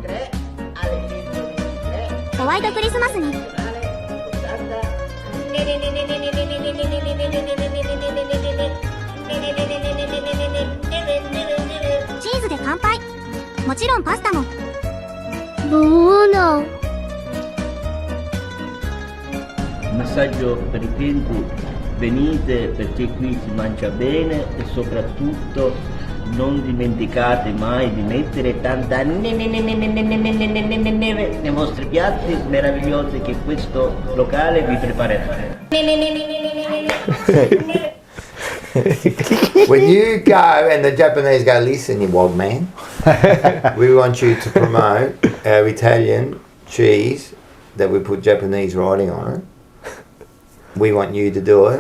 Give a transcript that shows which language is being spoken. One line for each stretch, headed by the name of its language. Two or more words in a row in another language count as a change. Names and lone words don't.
Japanese: ホワイトクリスマスに。チーズで乾杯。もちろんパスタも。Buono.
Italian: Un messaggio per i clienti: venite perché qui si mangia bene e soprattutto non dimenticate mai di mettere tanta neve nei vostri piatti meravigliosi che questo locale vi preparerà.
English: When you go and the Japanese go, listen, you old man, we want you to promote our Italian cheese that we put Japanese writing on it. We want you to do it.